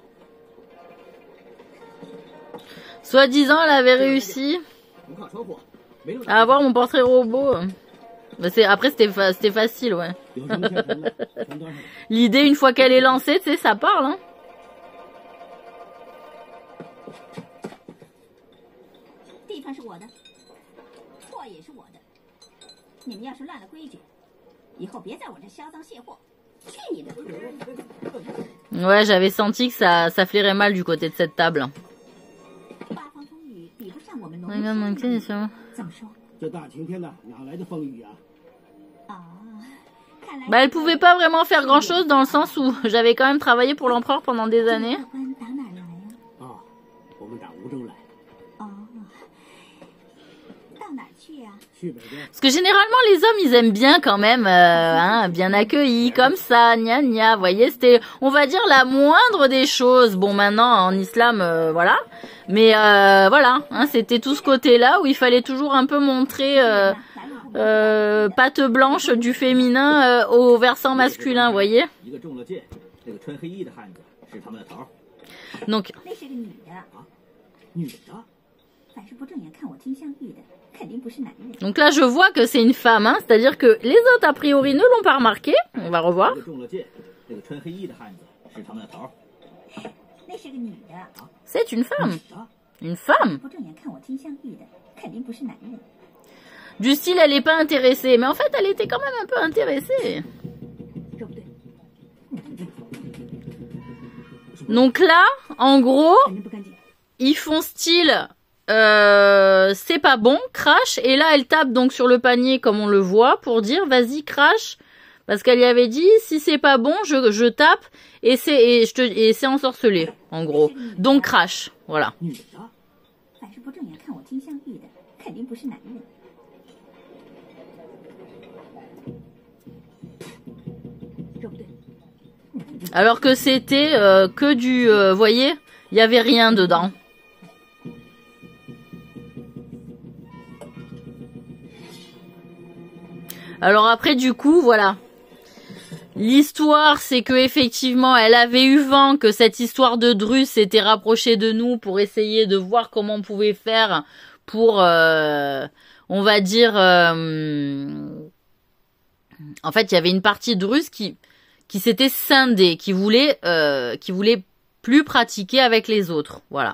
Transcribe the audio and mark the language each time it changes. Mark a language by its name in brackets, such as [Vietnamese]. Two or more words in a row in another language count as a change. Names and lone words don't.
[French] Soi-disant, elle avait réussi. À avoir mon portrait robot. Bah, après, c'était facile, ouais. L'idée, une fois qu'elle est lancée, tu sais, ça parle, hein. [Chinese] 地方是我的，货也是我的。你们要是乱了规矩，以后别在我这销赃卸货。去你的！ [French] Ouais, j'avais senti que ça flairait mal du côté de cette table. [Chinese] 八方风雨比不上我们农 [French] Regarde, [Chinese] 民 [French] manqué, ça. [Chinese] 怎么说？这大晴天的，哪来的风雨啊？啊，看来 [French] Bah, elle pouvait pas vraiment faire grand chose dans le sens où j'avais quand même travaillé pour l'empereur pendant des années. [Chinese] 客官打哪儿来呀？啊，我们打梧州来，哦，到哪儿去呀？去北边。 [French] Parce que généralement, les hommes, ils aiment bien quand même, hein, bien accueillis, comme ça, gna gna. Vous voyez, c'était, on va dire, la moindre des choses. Bon, maintenant, en islam, voilà. Mais voilà, hein, c'était tout ce côté-là où il fallait toujours un peu montrer patte blanche du féminin au versant masculin, vous voyez. [Chinese] 一个中了箭，那个穿黑衣的汉子是他们的头儿。 [French] Donc, [Chinese] 那是个女的，女的，凡是不正眼看我金镶玉的，肯定不是男人。 [French] donc là, je vois que c'est une femme, hein, c'est-à-dire que les autres, a priori, ne l'ont pas remarqué. On va revoir. [Chinese] 一个中了箭，那个穿黑衣的汉子是他们的头儿。那是个女的， [French] C'est une femme. [Chinese] 女的， [French] Une femme. [Chinese] 不正眼看我金镶玉的，肯定不是男人。 [French] Du style, elle est pas intéressée. Mais en fait, elle était quand même un peu intéressée. [Chinese] 对不对？ [French] Donc là, en gros, [Chinese] 反正不干净。 [French] ils font style, c'est pas bon, crash. Et là, elle tape donc sur le panier comme on le voit pour dire, vas-y, crash. Parce qu'elle y avait dit, si c'est pas bon, je tape et c'est ensorcelé, en gros. Donc crash, voilà. [Chinese] 女的，凡是不正眼看我金镶玉的，肯定不是男人。对不对？ [French] Alors que c'était que du, voyez, il y avait rien dedans. Alors après, du coup, voilà. L'histoire, c'est que effectivement, elle avait eu vent que cette histoire de Drus s'était rapprochée de nous pour essayer de voir comment on pouvait faire pour, on va dire, en fait, il y avait une partie de Drus qui s'était scindée, qui voulait plus pratiquer avec les autres, voilà.